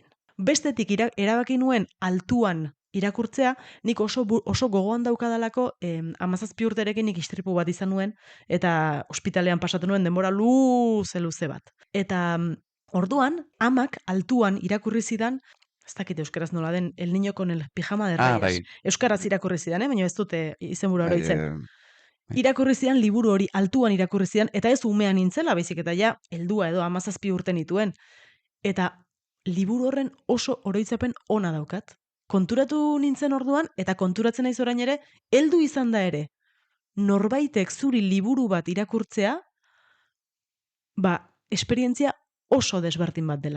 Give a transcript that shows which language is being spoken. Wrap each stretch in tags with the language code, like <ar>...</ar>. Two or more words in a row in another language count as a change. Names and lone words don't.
<eu>Bestetik erabaki nuen altuan irakurtzea, nik oso gogoan daukadalako 17 urterekin nik istripu bat izan nuen, eta ospitalean pasatu nuen denbora luze bat. Eta orduan, amak altuan irakurri zidan, ez dakit euskaraz nola den,</eu> <es>El niño con el pijama de rayas.</es> <eu>Bai. Euskaraz irakurri zidan, baina ez dute izenburu oroitzen. Irakurri zidan, liburu hori altuan irakurri zidan, eta ez umean nintzela, baizik eta ja, heldua edo 17 urte nituen. Eta liburu horren oso oroitzapen ona daukat. Konturatu nintzen orduan, eta konturatzen naiz orain ere, heldu izan da ere, norbaitek zuri liburu bat irakurtzea, esperientzia oso desberdin bat dela.</eu>